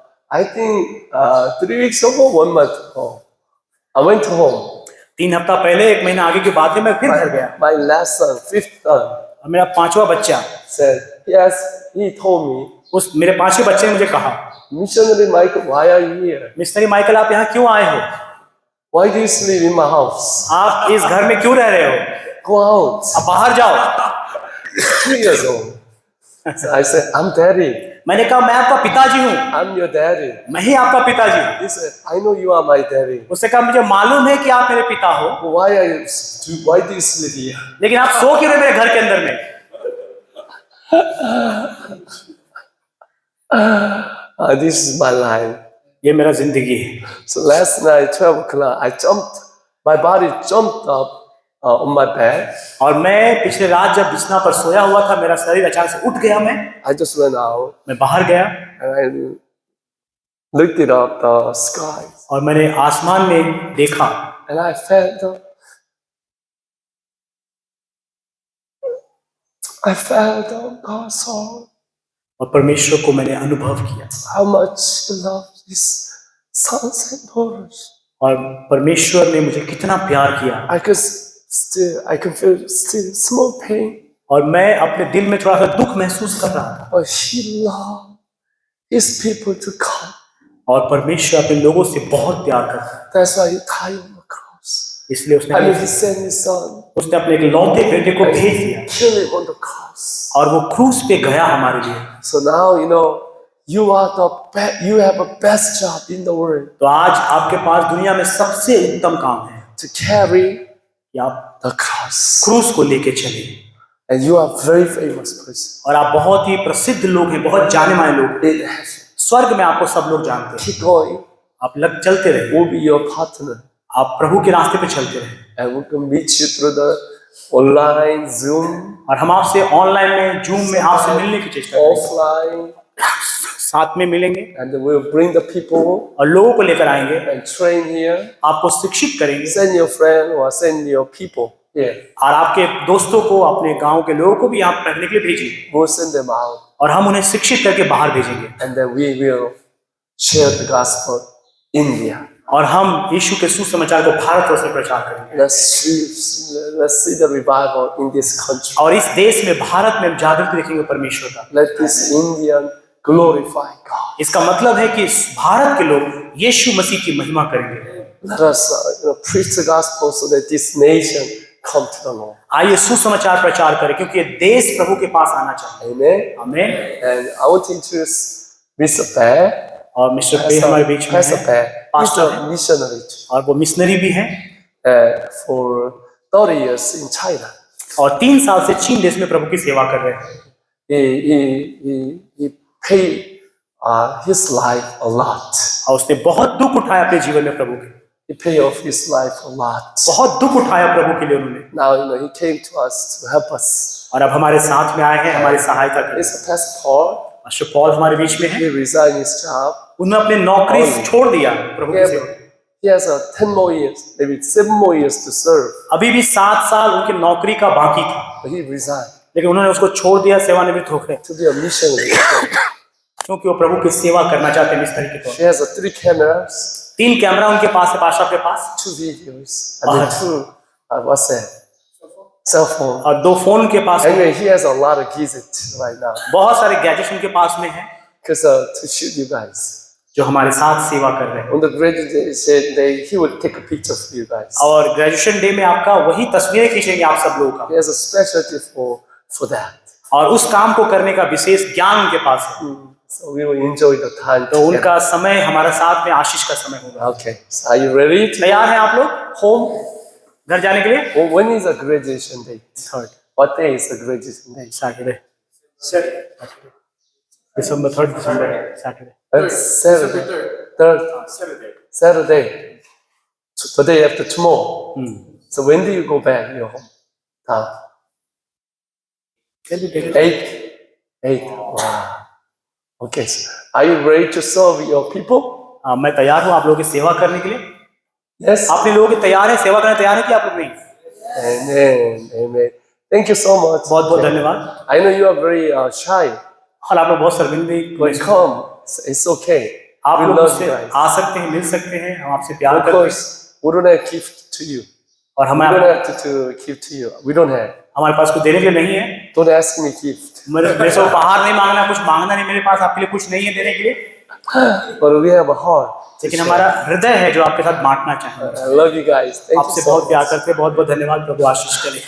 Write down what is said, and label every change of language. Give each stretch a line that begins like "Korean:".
English: I think 3 weeks ago, 1 month ago, I went home.
Hindi: 3 हफ्ता पहले, 1 महीना आगे की बात है, मैं फिर घर गया।
English: My last son, 5th son,
Hindi: और मेरा 5वां बच्चा,
English: said, yes, he told me,
Hindi: मेरे 5वें बच्चे ने मुझे कहा,
English: missionary Michael, why are you here?
Hindi: Missionary Michael आप यहाँ क्यों आए हो?
English: Why do you sleep in my house?
Hindi: आप इस घर में क्यों रह रहे हो?
English: Go out.
Hindi: आप बाहर जाओ।
English: 3 years old. So I said, I'm daddy.
Hindi: मैंने कहा मैं आपका पिताजी हूँ,
English: I'm your daddy.
Hindi: मैं ही आपका पिताजी हूँ।
English: He said, I know you are my daddy.
Hindi: उसने कहा मुझे मालूम है कि आप मेरे पिता हो,
English: Why do you sleep here?
Hindi: लेकिन आप सो क्यों रहे मेरे घर के अंदर में?
English: This is my life.
Hindi: ये मेरा जिंदगी है।
English: So last night, 12 o'clock, my body jumped up on my bed.
Hindi: और मैं पिछले रात जब बिछना पर सोया हुआ था, मेरा शरीर अचानक से उठ गया।
English: I just went out
Hindi: मैं बाहर गया
English: and I looked it up the sky
Hindi: और मैंने आसमान में देखा
English: and I felt God's heart.
Hindi: और परमेश्वर को मैंने अनुभव किया
English: How much He loves His sons and daughters.
Hindi: और परमेश्वर ने मुझे कितना प्यार किया।
English: I can feel still small pain.
Hindi: और मैं अपने दिल में थोड़ा सा दुख महसूस कर रहा था।
English: But He loved His people to come.
Hindi: और परमेश्वर अपने लोगों से बहुत प्यार करता है,
English: That's why He died on the cross.
Hindi: इसलिए उसने
English: He sent His Son.
Hindi: उसने अपने इकलौते बेटे को भेज दिया
English: Kill Him on the cross.
Hindi: और वो क्रूस पे गया हमारे लिए।
English: So now you have a best job in the world
Hindi: तो आज आपके पास दुनिया में सबसे उत्तम काम है
English: to carry
Hindi: कि आप
English: the cross.
Hindi: क्रूस को लेके चले।
English: And you are very famous person.
Hindi: और आप बहुत ही प्रसिद्ध लोग हैं, बहुत जाने माने लोग हैं।
English: In heaven.
Hindi: स्वर्ग में आपको सब लोग जानते हैं।
English: Keep going.
Hindi: आप लग चलते रहिए,
English: We'll be your partner.
Hindi: आप प्रभु के रास्ते पे चलते रहे,
English: And we can meet you through the online, Zoom,
Hindi: और हम आपसे ऑनलाइन में, जूम में आपसे मिलने की चेष्टा करेंगे,
English: offline.
Hindi: साथ में मिलेंगे
English: And we'll bring the people
Hindi: और लोगों को लेकर आएंगे,
English: and train here.
Hindi: आपको शिक्षित करेंगे,
English: Send your friend or send your people here.
Hindi: और आपके दोस्तों को, अपने गांव के लोगों को भी यहाँ पढ़ने के लिए भेजेंगे,
English: We'll send them out.
Hindi: और हम उन्हें शिक्षित करके बाहर भेजेंगे,
English: And then we will share the gospel in India.
Hindi: और हम यीशु के सुसमाचार को भारतवर्ष में प्रचार करेंगे,
English: Let's see the revival in this country.
Hindi: और इस देश में, भारत में हम जागृति देखेंगे परमेश्वर का।
English: Let this Indian glorify God.
Hindi: इसका मतलब है कि भारत के लोग यीशु मसीह की महिमा करेंगे।
English: Let us preach the gospel so that this nation come to the Lord.
Hindi: आइए सुसमाचार प्रचार करें, क्योंकि ये देश प्रभु के पास आना चाहिए।
English: Amen.
Hindi: आमीन।
English: And I want to introduce Mr. Bear.
Hindi: और मिस्टर पे हमारे बीच में
English: Pastor
Hindi: है,
English: Bear. He's
Hindi: pastor
English: a missionary
Hindi: और वो मिशनरी भी हैं,
English: for 30 years in China.
Hindi: और 3 साल से चीन देश में प्रभु की सेवा कर रहे हैं।
English: He paid his life a lot.
Hindi: और उसने बहुत दुख उठाया अपने जीवन में प्रभु के,
English: He paid off his life a lot.
Hindi: बहुत दुख उठाया प्रभु के लिए उन्होंने,
English: Now he came to us to help us.
Hindi: और अब हमारे साथ में आए हैं हमारी सहायता करने।
English: He's a Pastor Paul.
Hindi: Pastor Paul हमारे बीच में है,
English: He resigned his job.
Hindi: उन्होंने अपनी नौकरी छोड़ दिया प्रभु की सेवा।
English: He has 10 more years, maybe 7 more years to serve.
Hindi: अभी भी 7 साल उनकी नौकरी का बाकी था,
English: But he resigned
Hindi: लेकिन उन्होंने उसको छोड़ दिया, सेवानिवृत्त हो गए,
English: to be a missionary.
Hindi: क्योंकि वो प्रभु की सेवा करना चाहते हैं मिस्त्री के तौर
English: She has 3 cameras,
Hindi: पर। 3 कैमरा उनके पास है, पास्टर के पास,
English: 2 videos, and then 2 what's that? Cell phone.
Hindi: और 2 फोन के पास है।
English: Anyway, he has a lot of gadgets right now
Hindi: बहुत सारे गैजेट्स उनके पास में है,
English: because to shoot you guys.
Hindi: जो हमारे साथ सेवा कर रहे हैं।
English: On the graduation day, he would take a picture for you guys.
Hindi: और ग्रेजुएशन डे में आपका वही तस्वीरें खींचेंगे आप सब लोगों का,
English: He has a specialty for that.
Hindi: और उस काम को करने का विशेष ज्ञान उनके पास है।
English: So we will enjoy the time
Hindi: तो
English: together.
Hindi: उनका समय हमारा साथ में आशीष का समय होगा।
English: Okay, so are you ready to
Hindi: तैयार हैं आप लोग
English: home?
Hindi: घर जाने के लिए?
English: Well, when is the graduation date? 3rd What day is the graduation date?
Hindi: Saturday, December 3rd December Saturday.
English: That's Saturday. Third. Saturday. So the day after tomorrow. So when do you go back your hometown? 8. Wow. Okay. So are you ready to serve your people?
Hindi: मैं तैयार हूँ आप लोगों की सेवा करने के लिए।
English: Yes.
Hindi: आपने लोग तैयार है, सेवा करने तैयार है कि आप लोग नहीं?
English: Amen. Amen. Thank you so much.
Hindi: बहुत बहुत धन्यवाद।
English: I know you are very shy,
Hindi: और आप लोग बहुत शर्मिंदगी,
English: but come. It's okay.
Hindi: आप
English: We
Hindi: लोग
English: love
Hindi: मुझसे
English: you guys.
Hindi: आ सकते हैं, मिल सकते हैं, हम आपसे प्यार
English: Of
Hindi: करते हैं,
English: course, we don't have gift to you.
Hindi: और
English: We
Hindi: हमें
English: don't have to give to you. We don't have.
Hindi: हमारे पास कुछ देने के लिए नहीं है।
English: Don't ask me gift.
Hindi: मेरे से उपहार नहीं मांगना, कुछ मांगना नहीं, मेरे पास आपके लिए कुछ नहीं है देने के लिए,
English: But we have a heart. to
Hindi: लेकिन
English: share.
Hindi: हमारा हृदय है जो आपके साथ बांटना चाहेंगे।
English: I love you guys. Thank you
Hindi: आपसे
English: so
Hindi: बहुत प्यार
English: much.
Hindi: करते हैं, बहुत बहुत धन्यवाद, प्रभु आशीष करें।